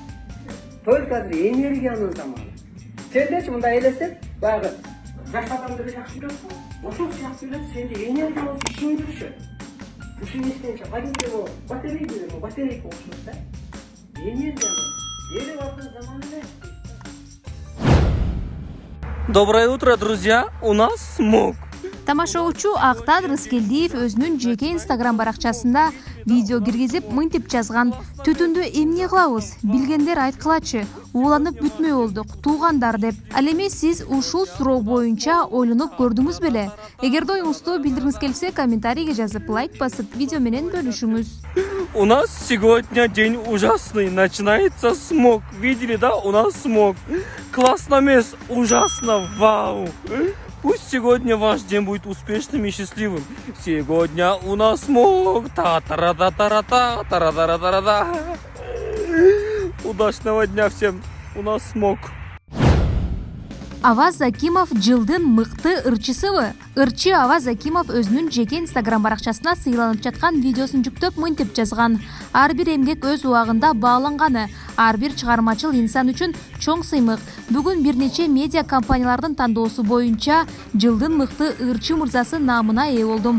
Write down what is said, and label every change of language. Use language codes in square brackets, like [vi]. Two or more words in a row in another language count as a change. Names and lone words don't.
[ky] Только азыр энергиянын заманы. Сендечи мындай элестет, баягы жаш адамдарды жакшы көрөсүң. Ошол сыяктуу эле сенде энергия болсо ишиң жүрүшөт. Ушуну эстенчи кадимки батарейка окшойт да. Энергияны берип алган заман эле. [ru] Доброе утро, друзья! У нас смог. [ky] Тамашоочу Актан Рыскелдиев өзүнүн жеке Instagram баракчасында видео киргизип мынтип жазган: "Түтүндү эмне кылабыз? Билгендер айткылачы. Ууланып бүтмөй болдук, туугандар" деп. Ал эми сиз ушул суроо боюнча ойлонуп көрдүңүз беле? Эгерде оюңузду билдиргиңиз келсе, комментарийге жазып, лайк басып, видео менен бөлүшүңүз. [ru] У нас сегодня день ужасный. Начинается смог. Видели, да? У нас смог. Классно, мисс. Ужасно. Вау. Пусть сегодня ваш день будет успешным и счастливым. Сегодня у нас смог. Та-та-ра-та-та-ра-та, та-ра-та-ра-та-ра-та. Удачного дня всем. У нас смог. [ky] Аваз Закимов жылдын мыкты ырчысыбы? Ырчы Аваз Закимов өзүнүн жеке Instagram баракчасына сыйланып жаткан видеосун жүктөп мынтип жазган: "Ар бир эмгек өз убагында бааланганы, ар бир чыгармачыл инсан үчүн чоң сыймык. Бүгүн бир нече медиа компаниялардын тандоосу боюнча жылдын мыкты ырчы мырзасы наамына ээ болдум.